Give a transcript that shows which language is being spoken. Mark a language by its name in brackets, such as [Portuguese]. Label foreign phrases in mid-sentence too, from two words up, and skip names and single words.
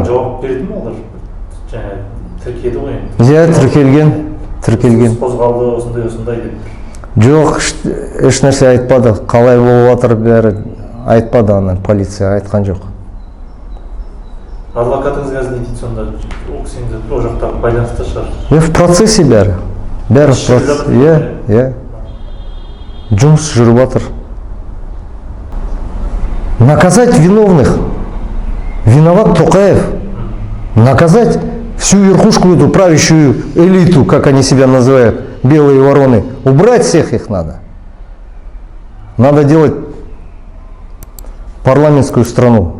[Kazakh] Жауап берді ме олар? Тіркеді ғой. Тіркелген. Қозғалды осындай деп. Жоқ, еш нәрсе айтпады. Қалай болып жатыр бәрі айтпады, полиция айтқан жоқ. Адвокатыңыз қазір не дейді сонда? Ол кісіңді о жақтағы байланысты шығар. [Russian] В процессе [Kazakh] бәрі. Бәрі [Russian] в процессе. [Kazakh] Жұмыс жүріп жатыр. [Russian] Наказать виновных. Виноват Токаев. Наказать всю верхушку, эту правящую элиту, как они себя называют, белые вороны. Убрать всех их надо. Надо делать парламентскую страну.